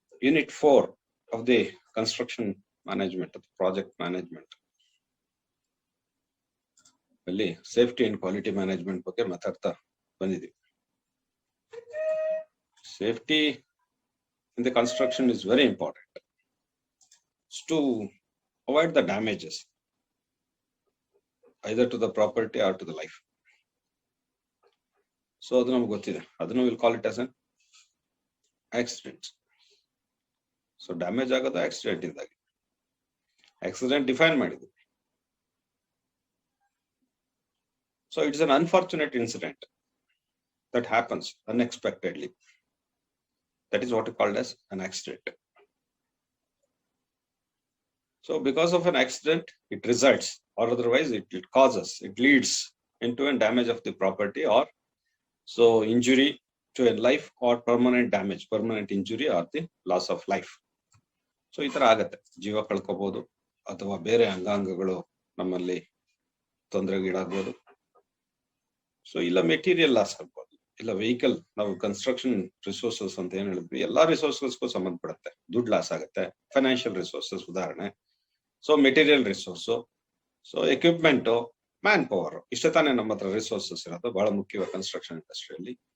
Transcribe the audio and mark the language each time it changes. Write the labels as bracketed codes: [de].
[en] Unit 4 of the construction management, of the project management. [kn] ಅಲ್ಲಿ safety and quality management ಬಗ್ಗೆ ಮಾತಾಡ್ತಾ ಬಂದಿದ್ದೀವಿ. [en] Safety in the construction is very important to avoid the damages either to the property or to the life. So [kn] adu namagu gottide, adunu [en] will call it as an accident. [kn] So damage agodu accident indagi. Accident define ಮಾಡಿದ್ವಿ. [en] So it is an unfortunate incident that happens unexpectedly. That is what is called as an accident. So because of an accident, it results, or otherwise it causes, it leads into a damage of the property, or so injury to a life, or permanent damage, permanent injury, or the loss of life. [kn] So ಈ ತರ ಆಗತ್ತೆ, ಜೀವ ಕಳ್ಕೋಬಹುದು ಅಥವಾ ಬೇರೆ ಅಂಗಾಂಗಗಳು ನಮ್ಮಲ್ಲಿ ತೊಂದರೆಗೀಡಾಗಬಹುದು. So ಇಲ್ಲ material loss ಆಗ್ಬೋದು, ಇಲ್ಲ ವೆಹಿಕಲ್, ನಾವು ಕನ್ಸ್ಟ್ರಕ್ಷನ್ ರಿಸೋರ್ಸಸ್ ಅಂತ ಏನ್ ಹೇಳಿದ್ವಿ, ಎಲ್ಲಾ ರಿಸೋರ್ಸಸ್ಗೂ ಸಂಬಂಧಪಡುತ್ತೆ. ದುಡ್ಡು ಲಾಸ್ ಆಗುತ್ತೆ, ಫೈನಾನ್ಷಿಯಲ್ ರಿಸೋರ್ಸಸ್ ಉದಾಹರಣೆ. So material resource, so equipment, man power, ಇಷ್ಟೇ ತಾನೇ ನಮ್ಮ ಹತ್ರ ರಿಸೋರ್ಸಸ್ ಇರೋದು, ಬಹಳ ಮುಖ್ಯವಾಗಿ ಕನ್ಸ್ಟ್ರಕ್ಷನ್ ಇಂಡಸ್ಟ್ರಿಯಲ್ಲಿ.